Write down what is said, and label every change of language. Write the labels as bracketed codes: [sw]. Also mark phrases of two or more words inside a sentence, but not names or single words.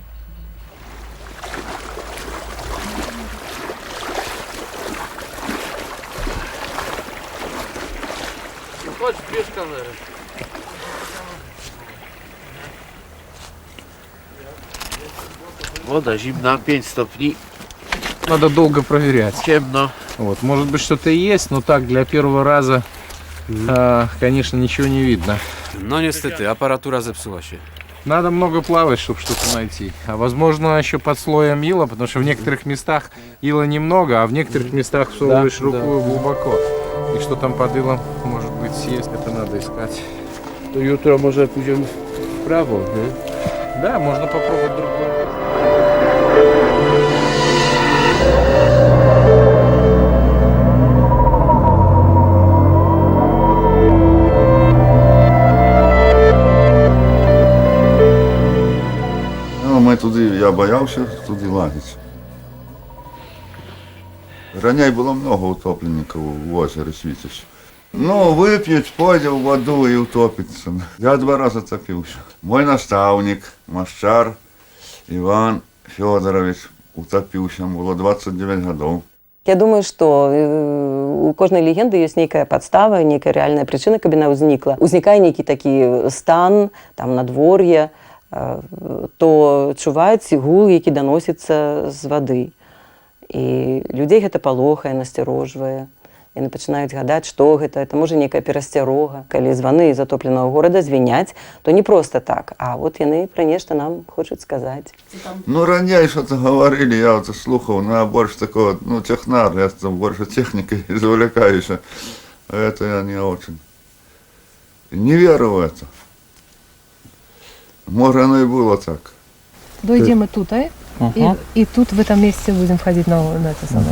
[pl] Chodź, bierz kamerę. Woda zimna, 5 stopni. [ru] Надо долго проверять. Темно. Вот, может быть, что-то и есть, но так, для первого раза, конечно, ничего не видно. [pl] No niestety, aparatura zepsuła się. [ru] Надо много плавать, чтобы что-то найти. А возможно, еще под слоем ила, потому что в некоторых местах ила немного, а в некоторых местах всовываешь руку глубоко. И что там под илом, может быть, есть, это надо искать. [pl] To jutro może pójdziemy w prawo, nie? [ru] Да, можно попробовать другое. [uk] Ми туди, я боявся туди лагати. Раніше було много утопленників у озері Світязь. Ну, вип'ють, пойде в воду і утопиться. Я 2 рази топився. Мой наставник, Машчар Іван Федорович, утопився, було 29 років. [be] Я думаю, што у кожнай легенды ёсць нейкая падстава, нейкая рэальная прычына, каб яна ўзнікла. Узнікае нейкі такі стан, там надвор'е, то чуваць гул, які даносіцца з вады. І людзей гэта палохае, насцярожвае. Яны пачынаюць гадаць, што гэта. Это можа нейкая перасцярога. Калі званы затопленага горада звіняць, то не проста так, а вот яны пра нешта нам хочуць сказаць. [ru] Ну, ранее что-то говорили, я вот слухал, но я больше такого, ну, технар, я там больше техникой завлекаюсь. А это я не очень. Не верю в это. Может, оно и было так. Дойдем мы тут, и тут в этом месте будем входить на это самое.